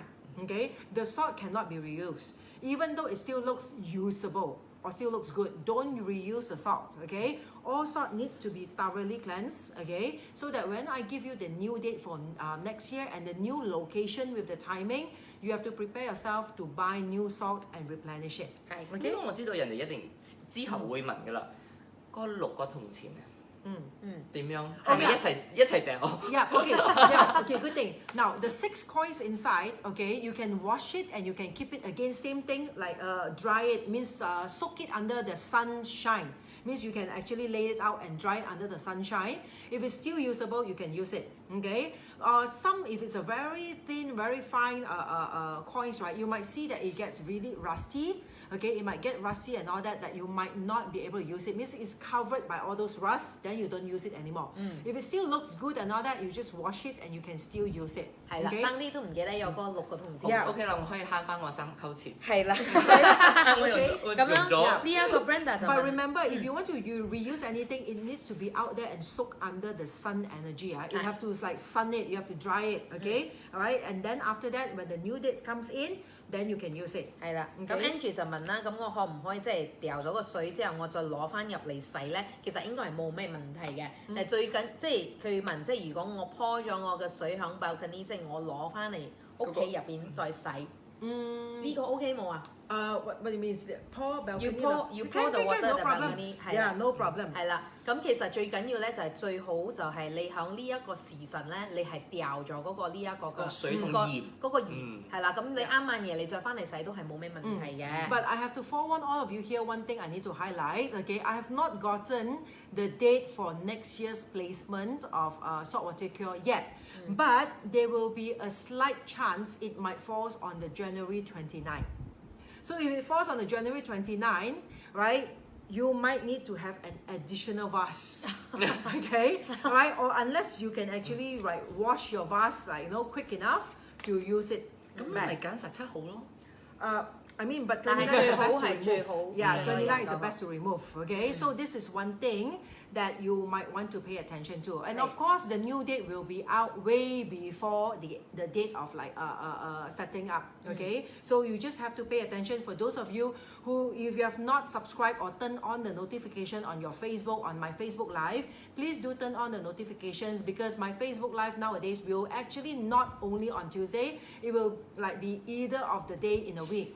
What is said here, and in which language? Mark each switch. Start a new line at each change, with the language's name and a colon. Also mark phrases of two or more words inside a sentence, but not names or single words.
English: Okay, the salt cannot be reused, even though it still looks usable. or still looks good, don't reuse the salt, okay? All salt needs to be thoroughly cleansed, okay? So that when I give you the new date for next year and the new location with the timing, you have to prepare yourself to buy new salt and replenish it.
Cantonese: 係，因為我知道人哋一定之後會問㗎啦，嗰6個銅錢啊，點樣？係咪一齊掉？
English: Yeah, okay, yeah, okay, good thing. Now, the 6 coins inside, okay, you can wash it and you can keep it again, same thing, like dry it, means soak it under the sunshine. Means you can actually lay it out and dry it under the sunshine. If it's still usable, you can use it, okay? Some, if it's a very thin, very fine coins, right, you might see that it gets really rusty. Okay, it might get rusty and all that you might not be able to use it. Means it's covered by all those rust, then you don't use it anymore. If it still looks good and all that, you just wash it and you can still use it.
Cantonese: 係啦，爭啲都唔記得有嗰6個銅錢。
English: Yeah.
Cantonese: OK 啦，我可以慳翻我3溝錢。係啦，我咁樣用咗呢一個 Brenda 就
English: But
Cantonese: 問
English: remember, if you want to reuse anything, it needs to be out there and soak under the sun energy. You have to like sun it, you have to dry it, okay? All right, and then after that, when the new dates comes in, then you can use it.
Cantonese: 係啦，咁 Andrew 就問啦，咁我可唔可以即係掉咗個水之後，我再攞翻入嚟洗咧？其實應該係冇咩問題嘅。但係最緊即係佢問，即係如果我鋪咗我嘅水響 balcony， 即係我攞翻嚟屋企入邊再洗，呢個 OK 冇啊？
English: What do you mean? Pour balcony? You pour the water no the problem. balcony， Yeah, no problem.
Cantonese: 係啦，咁其實最緊要咧就係最好就係你響呢一個時辰咧，你係掉咗嗰個呢一個個水同鹽嗰個鹽係啦，咁你啱晚夜你再翻嚟洗都係冇咩問題嘅。
English: But I have to forewarn all of you here one thing I need to highlight. Okay, I have not gotten the date for next year's placement of saltwater cure yet. But there will be a slight chance it might fall on the January 29. So if it falls on the January 29, right, you might need to have an additional vase. Okay, all right, or unless you can actually wash your vase quick enough to use it
Cantonese: 咁
English: back.
Cantonese: 咪揀17號咯。
English: I mean, but
Cantonese: 但係
English: 29 is
Cantonese: 最好
English: the best to
Cantonese: 係最
English: remove.
Cantonese: 好
English: Yeah, 29 is the 29 best to remove. Okay, so this is one thing that you might want to pay attention to. And of course, the new date will be out way before the date of setting up. Okay, so you just have to pay attention. For those of you who, if you have not subscribed or turned on the notification on your Facebook, on my Facebook Live, please do turn on the notifications, because my Facebook Live nowadays will actually not only on Tuesday, it will be either of the day in a week.